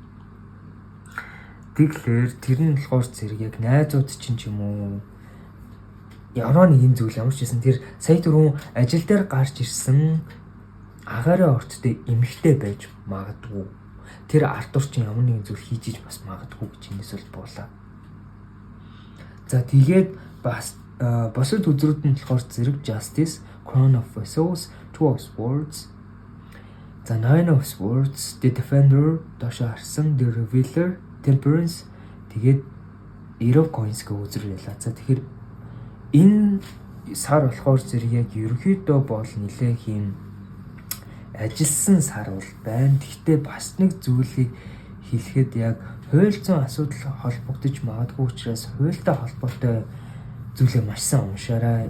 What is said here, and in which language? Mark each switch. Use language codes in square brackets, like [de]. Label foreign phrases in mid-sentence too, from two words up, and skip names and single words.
[mn] Тэгэхээр тэр нь болохоор зэрэг яг найзууд чинь ч юм уу ямар нэгэн зүйл ямар ч гэсэн тэр сая түрүүн ажил дээр гарч ирсэн агаарын орттой эмэгтэй байж магадгүй. Тэр ардуур чинь ямар нэгэн зүйл хийж иж бас магадгүй гэж энэс бол буулаа. За тэгээд бас босод үзрүүд нь болохоор зэрэг Justice, Crown of Vessels, Two of Swords, за Nine of Swords, The Defender, доошо харсан The Revealer, Temperance, тэгээд Eight of Coins гэх үзэр байлаа. За тэгэхээр энэ сар болохоор зэрэг яг ерөнхийдөө бол нэлээх юм ажилсан сар бол байна. Гэхдээ бас нэг зүйлийг хэлэхэд яг хууль зүйн асуудал холбогдож магадгүй учраас хуультай холбоотой зүйлээ маш сайн уншаарай.